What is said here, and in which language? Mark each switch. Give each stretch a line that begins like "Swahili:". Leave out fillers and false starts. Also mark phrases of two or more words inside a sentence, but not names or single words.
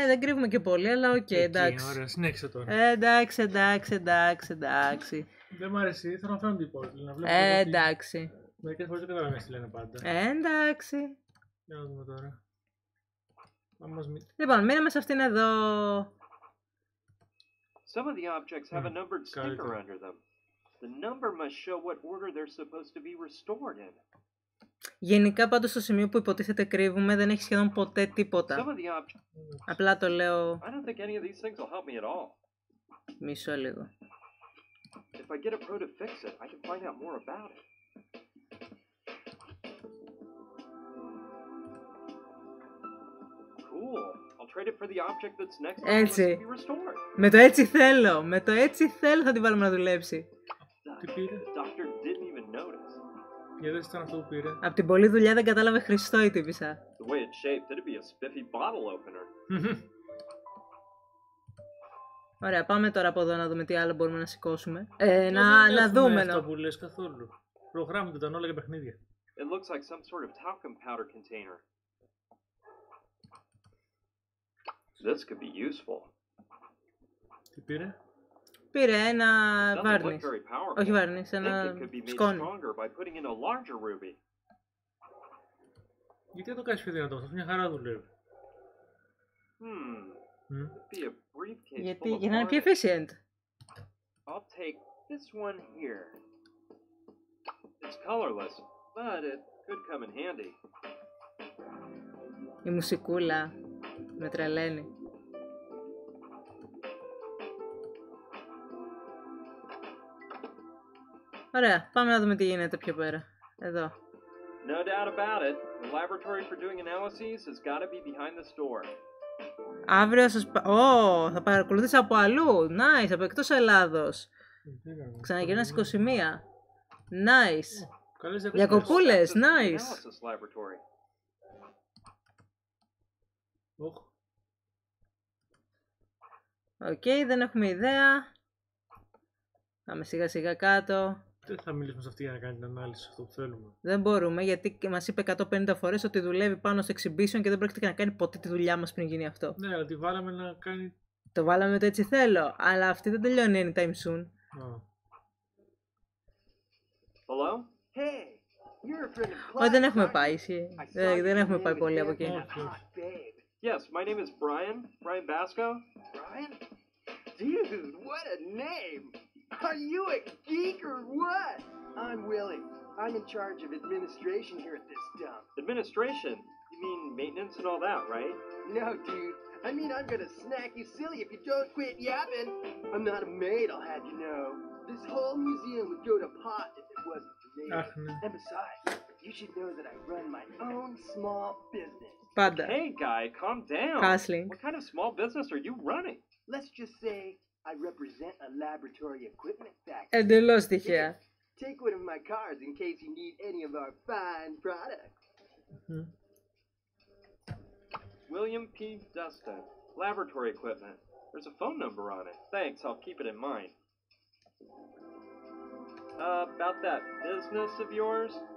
Greek: Δεν κρύβουμε και πολύ, αλλά οκ, εντάξει. Ωραία, συνέχισε τώρα. Εντάξει. Δεν μ' αρέσει, θέλω να φαίνονται οι υπόλοιποι. Εντάξει. Μερικές φορές δεν καταλαβαίνεις τι λένε πάντα. Εντάξει. Για να δούμε τώρα. Λοιπόν, μείναμε σε αυτήν εδώ.
English: Some of the objects have a numbered sticker under them. The number must show what order they're supposed to be restored in.
Greek: Γενικά πάντως στο σημείο που υποτίθεται κρύβουμε δεν έχει σχεδόν ποτέ τίποτα. Απλά το λέω.
English: I don't think any of these things will help me at all.
Greek: Μισό λίγο.
English: If I get a pro to fix it, I can find out more about it. Cool. I'll trade it for the object that's next to be restored.
Greek: Με το έτσι θέλω θα την βάλουμε να δουλέψει. Τι πήρε?
English: The doctor didn't even notice.
Greek: Γιατί δεν ήταν αυτό που πήρε? Απ' την πολλή δουλειά δεν κατάλαβε Χριστό η τύπισσα.
English: The way it's shaped, it'd be a spiffy bottle opener.
Greek: Ωραία, πάμε τώρα από εδώ να δούμε τι άλλο μπορούμε να σηκώσουμε. Να δούμε. Δεν αυτό που λες καθόλου. Προγράμματα ήταν όλα για παιχνίδια.
English: It looks like some sort of talcum powder container. This could be useful.
Greek: Τι πήρε? Πήρε ένα βάρνις. Όχι βάρνις, ένα σκόνη. Γιατί δεν το κάνεις πιο δυνατό, αυτό μια χαρά δουλεύει. Γιατί για να είναι πιο efficient.
English: I'll take this one here. It's colorless, but it could come in handy.
Greek: Η μουσικούλα με τρελαίνει. Ωραία, πάμε να δούμε τι γίνεται πιο πέρα. Εδώ.
English: No doubt about it. The laboratory for doing analyses has got to be behind the store.
Greek: Αύριο σας... θα παρακολουθείς από αλλού. Nice, από εκτός Ελλάδος. Ξαναγυρνάς 21. Nice. Διακοπούλες, nice. Οκ, δεν έχουμε ιδέα. Πάμε σιγά σιγά κάτω. Δεν θα μιλήσουμε σε αυτή για να κάνει την ανάλυση αυτό που θέλουμε. Δεν μπορούμε, γιατί μας είπε 150 φορές ότι δουλεύει πάνω στο exhibition και δεν πρόκειται να κάνει ποτέ τη δουλειά μας πριν γίνει αυτό. Ναι, αλλά τη βάλαμε να κάνει... Το βάλαμε το έτσι θέλω, αλλά αυτή δεν τελειώνει
English: anytime soon. Hello? Hey, you're a friend of
Greek: Όχι, δεν έχουμε πάει, δεν έχουμε πάει πολύ από εκεί.
English: Yes, my name is Brian Basco. Brian? Dude, what a name! Are you a geek or what? I'm Willie. I'm in charge of administration here at this dump. Administration? You mean maintenance and all that, right? No, dude. I mean, I'm gonna snack you silly if you don't quit yapping. I'm not a maid, I'll have you know. This whole museum would go to pot if it wasn't for me. And besides, you should know that I run my own small business.
Greek: Πάντα.
English: Hey, guy, calm down. Hustling. What kind of small business are you running? Let's just say I represent a laboratory equipment factory.
Greek: Εντελώς τυχαία.
English: Take one of my cars in case you need any of our fine products. William P. Dustin, laboratory equipment. There's a phone number on it. Thanks, I'll keep it in mind. About that business of yours?